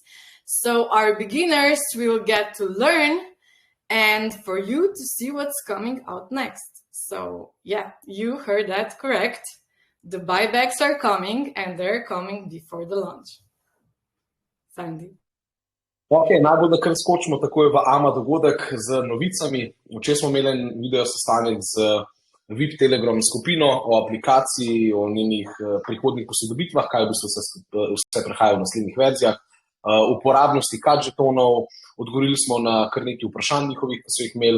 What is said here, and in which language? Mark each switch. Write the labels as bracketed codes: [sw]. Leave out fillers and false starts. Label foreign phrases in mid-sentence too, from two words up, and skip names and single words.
[en] So our beginners will get to learn, and for you to see what's coming out next. So yeah, you heard that correct. The buybacks are coming, and they're coming before the launch. Sandy. [sl] Ok, najbolj da kar skočimo takoj v AMA dogodek z novicami. Včeraj smo imeli en video sestanek z VIP Telegram skupino o aplikaciji, o njenih prihodnih posodobitvah, kaj v bistvu vse prehaja v naslednjih verzijah, uporabnosti CUT žetonov, odgovorili smo na kar nekaj vprašanj njihovih, ki so jih imeli.